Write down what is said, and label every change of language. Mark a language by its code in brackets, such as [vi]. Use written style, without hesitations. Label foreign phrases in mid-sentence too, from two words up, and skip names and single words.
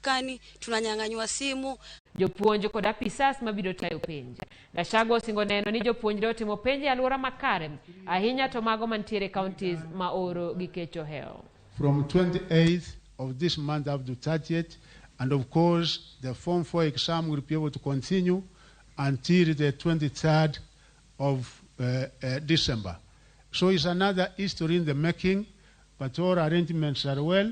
[sw] hapatikani, tunanyang'anywa simu. [luo] Jopuonj kod apisas mabiro tayo penj. Gachagua osingo neno ni jopuonjre otimo penj e alwora makare, ahinya to mago mantiere counties ma oro gi kecho heo. [en] From 28th of this month up to 30th, and of course the Form 4 exam will be able to continue until the 23rd of December. So it's another history in the making, but all arrangements are well.